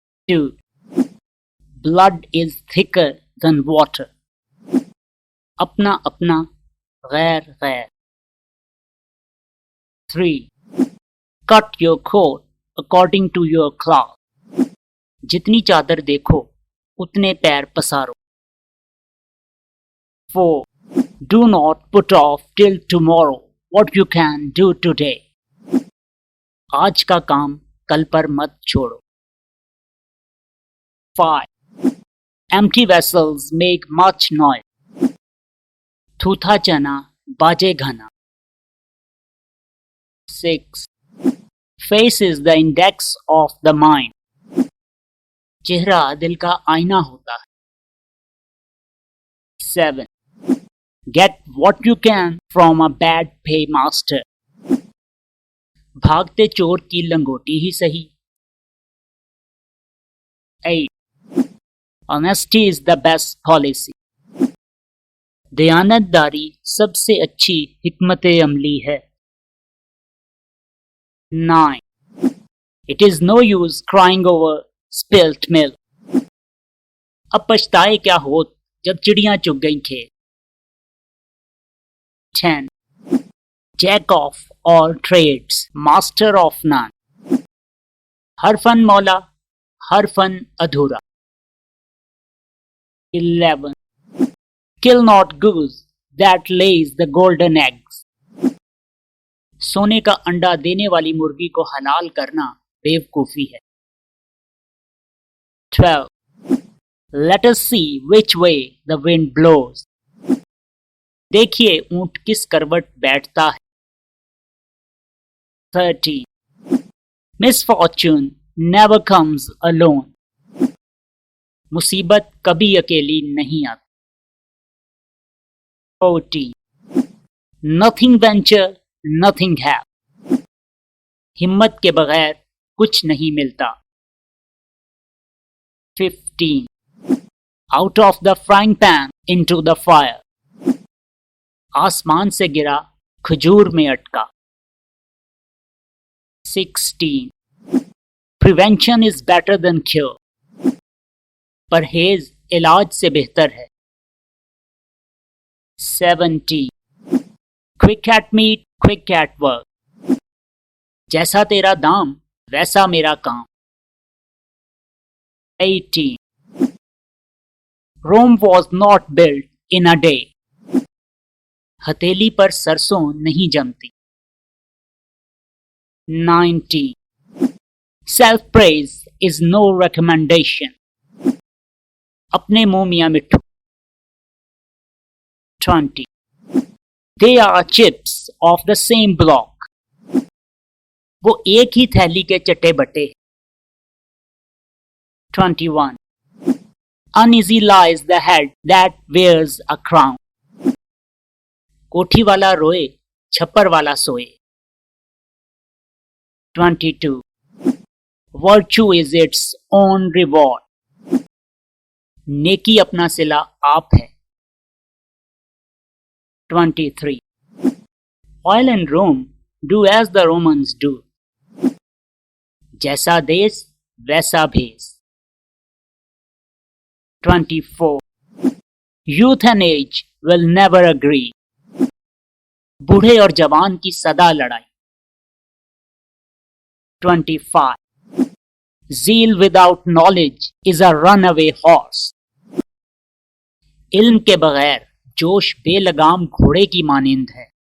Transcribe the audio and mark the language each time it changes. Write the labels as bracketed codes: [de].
[en] 2. Blood is thicker than water. [hi] अपना अपना गैर गैर। 3. [en] Cut your coat according to your cloth. [hi] जितनी चादर देखो उतने पैर पसारो। 4. [en] Do not put off till tomorrow what you can do today. [hi] आज का काम कल पर मत छोड़ो। 5. [en] Empty vessels make much noise. [hi] थूथा चना बाजे घना। 6. [en] Face is the index of the mind. [hi] चेहरा दिल का आईना होता है। 7. [en] Get what you can from a bad paymaster. [hi] भागते चोर की लंगोटी ही सही। 8. [en] Honesty is the best policy. [hi] दयानतदारी सबसे अच्छी हिकमत अमली है। 9. [en] It is no use crying over spilt milk. [hi] अब पछताए क्या होत जब चिड़ियां चुग गईं खेत। 10. [en] Jack of all trades, master of none. [hi] हर fun मौला, हर फन अधूरा। 11. [en] Kill not goose that lays the golden eggs. [hi] सोने का अंडा देने वाली मुर्गी को हलाल करना बेवकूफी है। 12. [en] Let us see which way the wind blows. [hi] देखिए ऊंट किस करवट बैठता है। 13. [en] Misfortune never comes alone. [hi] मुसीबत कभी अकेली नहीं आती। [en] 14. Nothing venture, nothing have. [hi] हिम्मत के बगैर कुछ नहीं मिलता। 15. [en] Out of the frying pan into the fire. [hi] आसमान से गिरा खजूर में अटका। 16. [en] Prevention is better than cure. [hi] परहेज इलाज से बेहतर है। 17. [en] Quick at meat, quick at work. [hi] जैसा तेरा दाम वैसा मेरा काम। 18. [en] Rome was not built in a day. [hi] हथेली पर सरसों नहीं जमती। 19. [en] Self praise is no recommendation. [hi] अपने मुंह मियां मिट्ठू। 20. [en] They are chips of the same block. [hi] वो एक ही थैली के चट्टे बट्टे। 21. [en] Uneasy lies the head that wears a crown. [hi] कोठी वाला रोए छप्पर वाला सोए। 22. [en] Virtue is its own reward. [hi] नेकी अपना सिला आप है। 23. [en] While in Rome, do as the Romans do. [hi] जैसा देश वैसा भेष। 24. [en] Youth and age will never agree. [hi] बूढ़े और जवान की सदा लड़ाई। [en] 25. Zeal without knowledge is a runaway horse. [hi] इल्म के बगैर जोश बेलगाम घोड़े की मानिंद है.